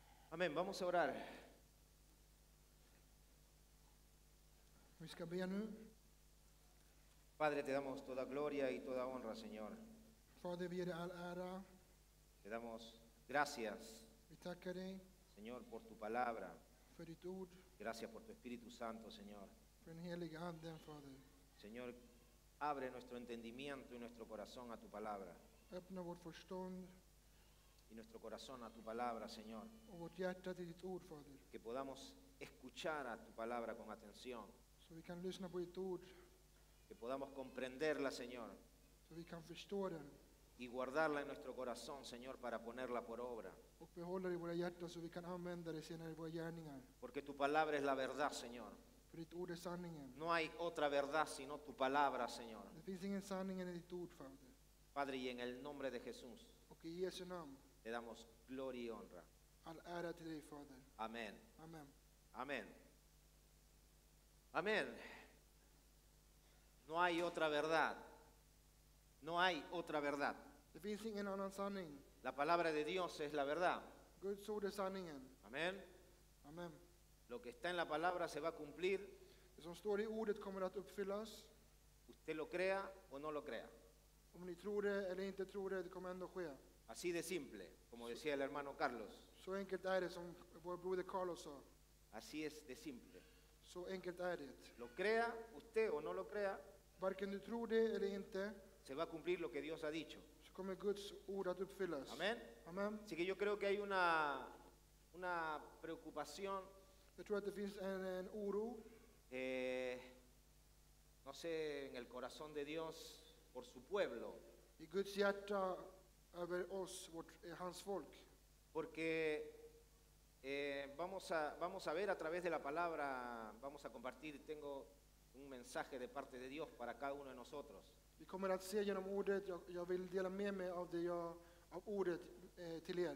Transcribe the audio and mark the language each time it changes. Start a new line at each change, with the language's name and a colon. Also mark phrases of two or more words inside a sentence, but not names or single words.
Spanish: Amén, vamos a orar.
Swedish: Vi ska be nu.
Spanish: Padre, te damos toda gloria y toda honra, Señor.
Swedish: Fader, vi ger dig all ära.
Spanish: Te damos gracias,
Swedish: Vi tackar dig
Spanish: Señor, por tu palabra.
Swedish: för ditt ord,
Spanish: Gracias por tu Espíritu Santo, Señor.
Swedish: för den heliga anden, Fader.
Spanish: Señor, abre nuestro entendimiento y nuestro corazón a tu palabra.
Swedish: Öppna vårt förstånd
Spanish: Y nuestro corazón a tu palabra, Señor.
Swedish: och vårt hjärta till ditt ord, Fader.
Spanish: Que podamos escuchar a tu palabra con atención.
Swedish: Så vi kan lyssna på ditt ord,
Spanish: Que podamos comprenderla, Señor.
Swedish: så vi kan förstå den
Spanish: Y guardarla en nuestro corazón, Señor, para ponerla por obra.
Swedish: och behålla det i våra hjärtan så vi kan använda det senare i våra gärningar.
Spanish: Porque tu palabra es la verdad, Señor.
Swedish: För ditt ord är sanningen.
Spanish: No hay otra verdad sino tu palabra, Señor.
Swedish: Det finns ingen sanning än i ditt ord, Fader.
Spanish: Padre, y en el nombre de Jesús
Swedish: Och i Jesu namn,
Spanish: te damos gloria y honra.
Swedish: all ära till dig, Fader.
Spanish: Amén.
Swedish: Amen.
Spanish: Amén. Amén. No hay otra verdad. No hay otra verdad.
Swedish: Det finns ingen annan sanning.
Spanish: La palabra de Dios es la verdad.
Swedish: Guds ord är sanningen.
Spanish: Amén.
Swedish: Amen.
Spanish: Lo que está en la palabra se va a cumplir,
Swedish: Det som står i ordet kommer att uppfyllas.
Spanish: usted lo crea o no lo crea.
Swedish: Om ni tror det eller inte tror det, det kommer ändå ske.
Spanish: Así de simple, como decía el hermano Carlos.
Swedish: Så enkelt är det, som vår broder Carlos sa.
Spanish: Así es de simple.
Swedish: Så enkelt är det.
Spanish: Lo crea usted o no lo crea,
Swedish: Varken du tror det eller inte,
Spanish: se va a cumplir lo que Dios ha dicho.
Swedish: så kommer Guds ord att uppfyllas.
Spanish: Amén.
Swedish: Amen.
Spanish: Así que yo creo que hay una preocupación,
Swedish: Jag tror att det finns en oro,
Spanish: no sé, en el corazón de Dios por su pueblo.
Swedish: i Guds hjärta över oss, hans folk.
Spanish: Porque vamos a ver a través de la palabra, vamos a compartir, tengo un mensaje de parte de Dios para cada uno de nosotros.
Swedish: Vi kommer att se genom ordet, jag vill dela med mig av ordet till er.